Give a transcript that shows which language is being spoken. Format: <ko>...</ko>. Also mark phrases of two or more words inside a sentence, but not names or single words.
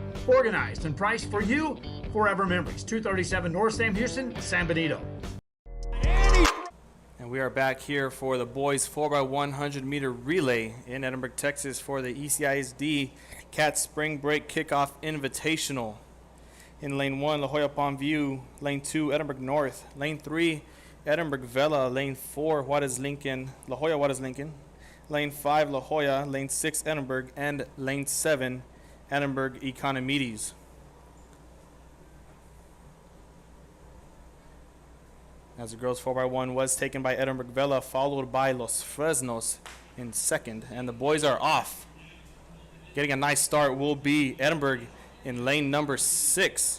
<en>Organized and priced for you. Forever Memories, 237 North Sam Houston, San Benito. And we are back here for the boys 4x100 meter relay in Edinburg, Texas for the ECISD Cat Spring Break Kickoff Invitational. In lane 1, La Joya Palmview. Lane 2, Edinburg North. Lane 3, Edinburg Vela. Lane 4, Juarez-Lincoln, La Joya Juarez-Lincoln. Lane 5, La Joya. Lane 6, Edinburg. And Lane 7, Edinburg Economedes. As the girls 4x1 was taken by Edinburg Vela, followed by Los Fresnos in second. And the boys are off. Getting a nice start will be Edinburg in lane number 6.</en>